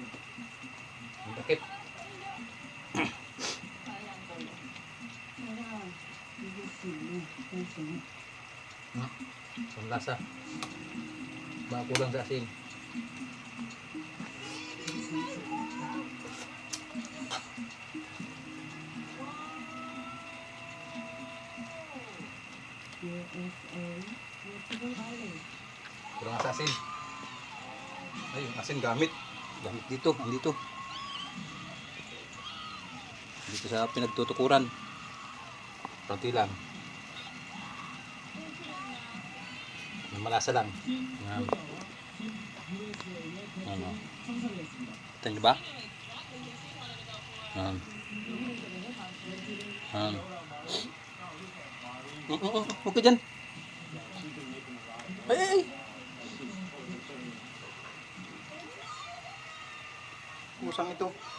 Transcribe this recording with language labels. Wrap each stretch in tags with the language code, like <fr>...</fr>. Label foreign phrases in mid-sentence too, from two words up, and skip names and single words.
<tl>Ang takip.</tl> <ko>내가 이길 수 있는 포인트는</ko> <tl>Ang lasa. Baka kulang sa asin.</tl> <ko>USA 유튜브 빨리</ko> <tl>Kulang sa asin. Ay, yung asin gamit. Gamit dito, andito. Dito sa pinagtutukuran. Konti lang. Yung malasa lang.</tl> <ko>팀</ko> <tl>Yan.</tl> <ko>코리아와 팀 USA의</ko> <tl>ano.</tl> <ko>배틀이 성사되었습니다.</ko> <tl>Kita niyo ba? Yan. Yan. Huwag ka dyan. Ay, ay, ay. Kusang ito.</tl>